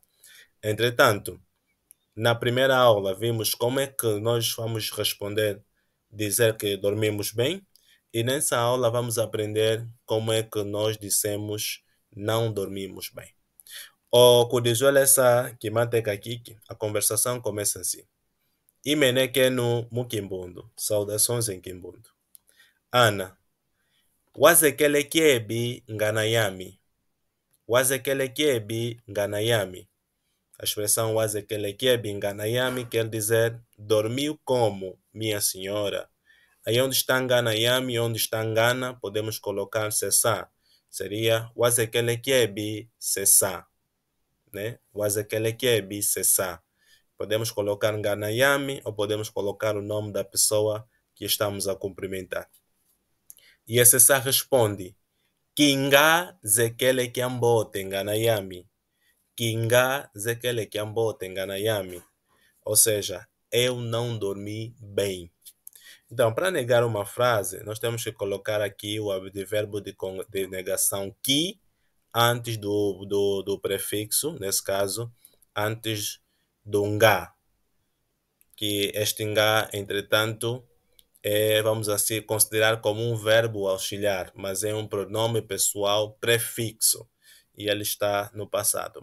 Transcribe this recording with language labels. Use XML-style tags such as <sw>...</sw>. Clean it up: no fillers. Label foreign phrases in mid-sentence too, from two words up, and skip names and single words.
<pt>Entretanto, na primeira aula vimos como é que nós vamos responder, dizer que dormimos bem, e nessa aula vamos aprender como é que nós dissemos não dormimos bem.</pt> <kmb>O kudizuele essa que manteka kiki,</kmb> <pt>a conversação começa assim.</pt> <kmb>Imeneke no Mukimbundo,</kmb> <pt>saudações em Kimbundo.</pt> <kmb>Ana, wazekelekebi nganayami. Wazekelekebi nganayami.</kmb> <pt>A expressão</pt> <kmb>wazekelekebi nganayami</kmb> <pt>quer dizer dormiu como, minha senhora. Aí onde está nganayami, onde está ngana, podemos colocar cessar. Seria wazekelekebi cessar. Né? Wazekelekebi cessar. Podemos colocar Nganayami ou podemos colocar o nome da pessoa que estamos a cumprimentar. E a Cessar responde:</pt> <kmb>Kinga zekele kiambote Nganayami. Kinga zekele kiambote Nganayami.</kmb> <pt>Ou seja, eu não dormi bem. Então, para negar uma frase, nós temos que colocar aqui o advérbio de negação que antes do prefixo, nesse caso, antes do ngá, que este ngá, entretanto, vamos assim considerar como um verbo auxiliar, mas é um pronome pessoal prefixo e ele está no passado.</pt>